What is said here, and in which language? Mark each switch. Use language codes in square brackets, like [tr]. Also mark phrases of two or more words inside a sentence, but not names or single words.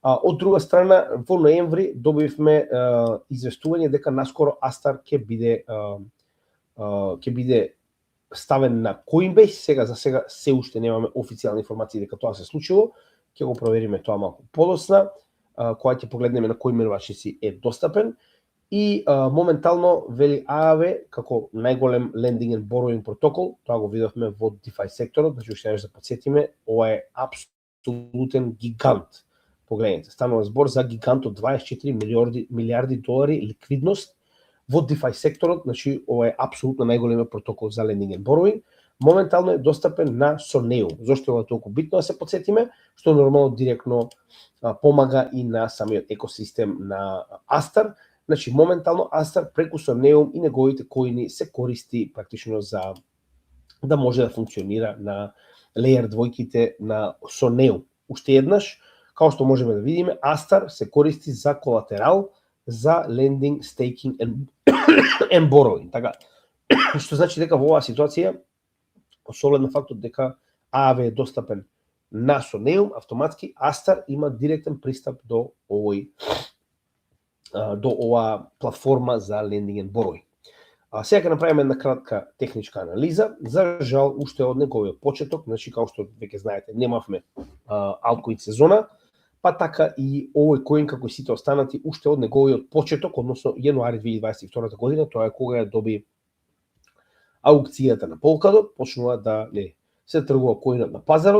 [mk] Од друга страна, во ноември добивме известување дека наскоро Astar ќе биде ставен на Coinbase. За сега се уште немаме официјални информации дека тоа се случило. Ќе го провериме тоа малку подоцна, кога ќе погледнеме на кои менувачници е достапен. И моментално вели AAV како најголем [en] lending and borrowing [mk] протокол, тоа го видовме во DeFi секторот, значи уште да потсетиме, ова е апсолутен гигант. Погледнете, станува збор за гигант од 24 милиарди долари ликвидност во DeFi секторот, значи ова е апсолутно најголемиот протокол за [en] lending and borrowing. [mk] Моментално е достапен на Soneum. Зошто е толку битно да се потсетиме? Што нормално директно помага и на самиот екосистем на Astar. Значи моментално Astar преку Soneum и неговите коини се користи практично за да може да функционира на Layer 2-ките на Soneum. Уште еднаш, као што можеме да видиме, Astar се користи за колатерал за [en] lending, staking and borrowing. [mk] Така, што значи дека во оваа ситуација, со оглед на фактот дека AAV е достапен на Soneum, автоматски Astar има директен пристап до оваа платформа за [en] lending and borrowing. [mk] Сега ќе направиме една кратка техничка анализа. За жал, уште од неговиот почеток, значи као што веќе знаете, немавме алткоин сезона, па така и овој коин како и сите останати уште од неговиот почеток, односно јануари 2022 година, тоа е кога ја доби аукцијата на Polkadot, почнува да се тргува коинот на пазарот.